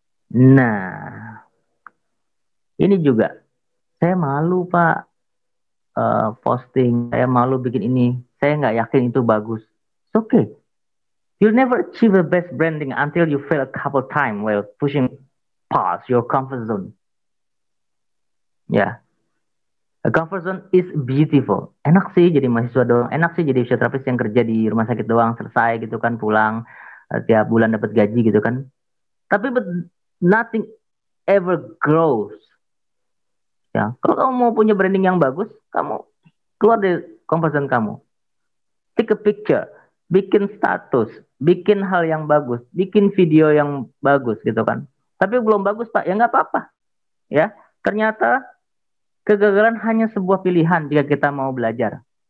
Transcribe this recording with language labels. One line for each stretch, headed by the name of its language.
Indonesian: Nah, ini juga saya malu Pak, posting, saya malu bikin ini, saya nggak yakin itu bagus.
English: It's okay. You'll never achieve the best branding until you fail a couple times while pushing past your comfort zone. Ya, a comfort zone is beautiful.
Indonesian: Enak sih jadi mahasiswa doang, enak sih jadi fisioterapis yang kerja di rumah sakit doang, selesai gitu kan, pulang tiap bulan dapat gaji gitu kan. Tapi
English: but nothing ever grows.
Indonesian: Ya, kalau kamu mau punya branding yang bagus, kamu keluar dari comfort zone kamu.
English: Take a picture,
Indonesian: bikin status, bikin hal yang bagus, bikin video yang bagus gitu kan. Tapi belum bagus Pak, ya nggak apa-apa. Ya, ternyata kegagalan hanya sebuah pilihan jika kita mau belajar.